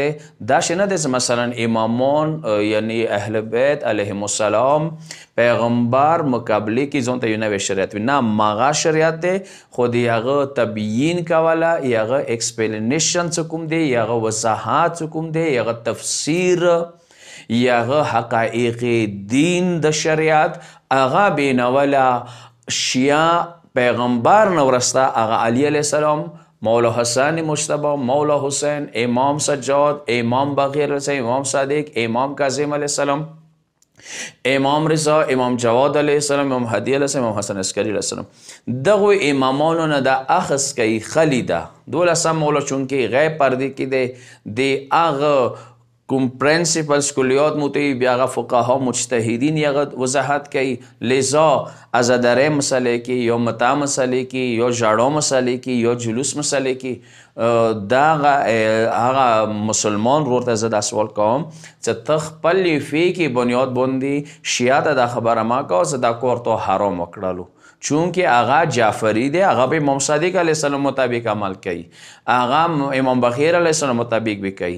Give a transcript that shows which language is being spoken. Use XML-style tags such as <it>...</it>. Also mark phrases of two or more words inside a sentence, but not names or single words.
<ps>داسې نه دی چې مثلا امامان یعنی اهل بیت</ps> <ar>علیهم السلام</ar> <ps>پیغمبر مقابله کې ځان ته یو نوی شریعت وي، نه مغه شریعت دی، خو د هغه تبیین کوله، هغه ایکسپلینیشن څه کوم دی، هغه وضاحت څه کوم دی، هغه تفسیر، هغه حقایق دین د شریعت هغه بینوله شیعه پیغمبر نه ورسته هغه علی</ps> <ar>علیه السلام،</ar> <ps>مولا حسن مجتبی، مولا حسین، امام سجاد، امام باقر</ps> <ar>علیه السلام،</ar> <ps>امام صادق، امام کاظم</ps> <ar>علیه السلام،</ar> <ps>امام رضا، امام جواد</ps> <ar>علیه السلام،</ar> <ps>امام هدی</ps> <ar>علیه السلام،</ar> <ps>امام حسن عسکری</ps> <ar>علیه السلام.</ar> <ps>دغه امامانو نه د اخذ کوي خلی ده 12 مولا چونکې غیب پردې کې دی د هغه کوم پرنسپلز کلیات موتی بیا هغه فقها مجتهدین هغه وضاحت کوي. لذا ازاداری مسئله کې یا متاع مسئله کې یا ژړا مسئله کې یا جلوس مسئله کې دغه هغه مسلمان ورور ته زه دا سوال کوم چې ته خپل فقهي بنیاد باندې شیعه ته دا خبره مه کوه چې دا کار تو حرام وکړلو، چونکه هغه جعفری دی، هغه به امام صادق</ps> <ar>علیه السلام</ar> <ps>مطابق عمل کوي، هغه امام بخیر</ps> <ar>علیه السلام</ar> <ps>مطابق به کوي.</ps>